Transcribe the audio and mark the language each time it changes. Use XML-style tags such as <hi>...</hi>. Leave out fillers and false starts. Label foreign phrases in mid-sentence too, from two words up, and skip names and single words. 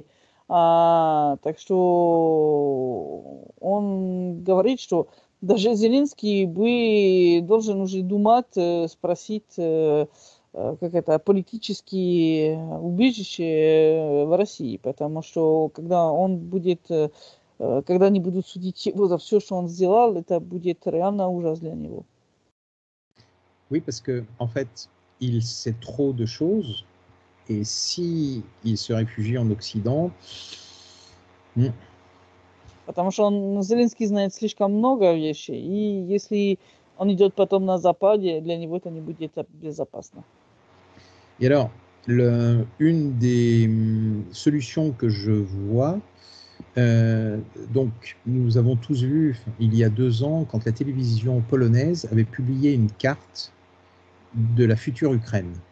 <ru>Так что он говорит, что даже Зеленский бы должен уже думать, спросить, как это, политические убежища в России. Потому что когда они будут судить его за все, что он сделал, это будет реально ужас для него.</ru> <fr>Oui, parce que en fait, il sait trop de choses, et si il se réfugie en Occident,</fr> <ru>потому что Зеленский знает слишком много вещей, и если он идет потом на Западе, для него это не будет безопасно.</ru> <fr>Et alors, une des solutions que je vois, donc nous avons tous vu il y a 2 ans, quand la télévision polonaise avait publié une carte de la future Ukraine.</fr>